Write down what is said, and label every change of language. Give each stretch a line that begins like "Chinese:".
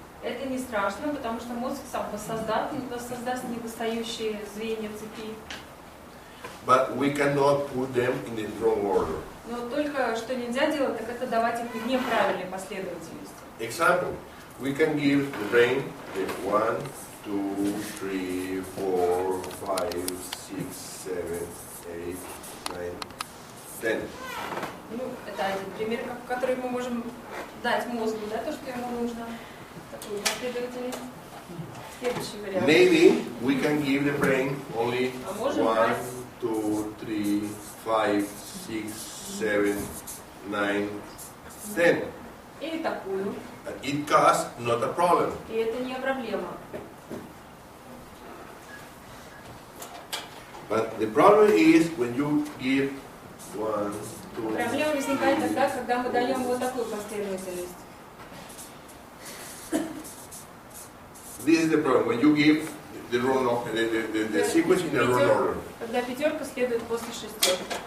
Russian: Это не страшно, потому что мозг сам создаст недостающие звенья цепи.
English: But we cannot put them in the wrong order.
Russian: Но только что нельзя делать, так это давать их в неправильной последовательности.
English: Example, we can give the brain the 1, 2, 3, 4, 5, 6, 7, 8, 9, 10.
Russian: Ну, это один пример, который мы можем дать мозгу, да, то, что ему нужно. Такую последовательность. Следующий вариант.
English: Maybe we can give the brain only
Russian: А можем
English: 1,
Russian: дать
English: 2, 3, 5, 6, 7, 9, 10.
Russian: или такую.
English: It causes not a problem.
Russian: И это не проблема.
English: But the problem is when you give 1, 2,
Russian: Проблема возникает тогда, когда мы даем вот такую последовательность.
English: This is the problem. When you give the wrong the sequence in the wrong order.
Russian: Когда пятерка следует после шестерки.